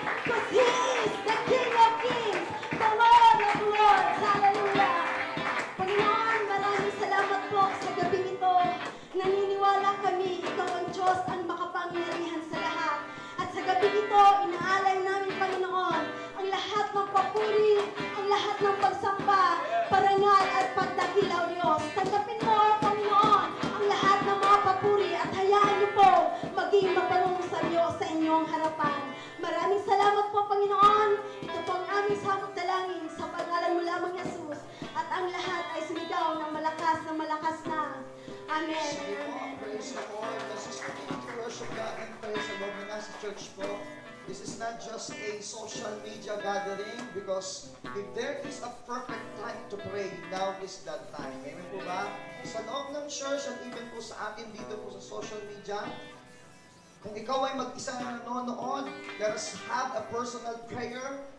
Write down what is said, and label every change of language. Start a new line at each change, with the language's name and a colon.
English: Because He is the King of Kings, the Lord of Lords.
Filipino: Hallelujah! Panginoon, maraming salamat po sa gabing ito. Naniniwala kami, Ikaw ang Diyos ang makapangyarihan sa lahat. At sa gabing ito, inaalay namin, Panginoon, ang lahat ng papuri, ang lahat ng pagsamba, parangal at pagdakilaw, Diyos. Tanggapin mo, Panginoon, ang lahat ng mga papuri at hayaan niyo po maging mabango sa Diyos sa inyong harapan. Maraming salamat po, Panginoon. Ito po ang aming samot dalangin sa pangalan mo lamang, Jesus. At ang lahat ay sumigaw ng malakas na. Amen.
English: Amen. Praise the Lord. Let's just begin to worship God and praise the Lord.
Filipino: Nasa church po.
English: This is not just a social media gathering because if there is a perfect time to pray, now is that time.
Filipino: Amen po ba? Sa loob ng church and even po sa atin dito po sa social media, kung ikaw ay mag-isa na nanonood,
English: let us have a personal prayer.